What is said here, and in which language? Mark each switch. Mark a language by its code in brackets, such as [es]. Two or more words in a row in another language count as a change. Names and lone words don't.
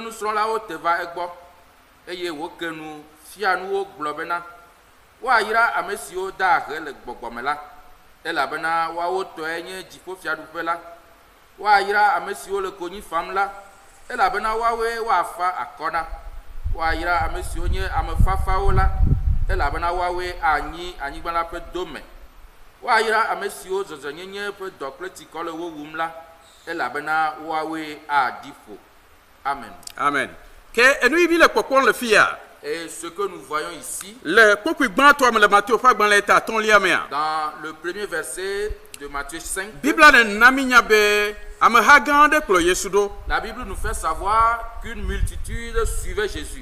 [ee] nusrɔ̃lawo te va egbɔ eye wo kenu fia nuwo gblɔ bena woayra ame siwo da ahe le gbɔgbɔme la elabena woawo tɔe nye dziƒofiaɖuƒe la woayra ame siwo le konyi fam la elabena woawoe woafa akɔ na woayra ame siwo nye ame fafawo la elabena woawoe anyi anyigba la ƒe dome woayra ame siwo zɔzɔnyenye ƒe dɔ kple tsikɔ le wo wum la elabena woawoe aɖi ƒo. Amen. Amen. [fr] Et ce que nous voyons ici, dans le premier verset de Matthieu 5, la Bible nous fait savoir qu'une multitude suivait Jésus.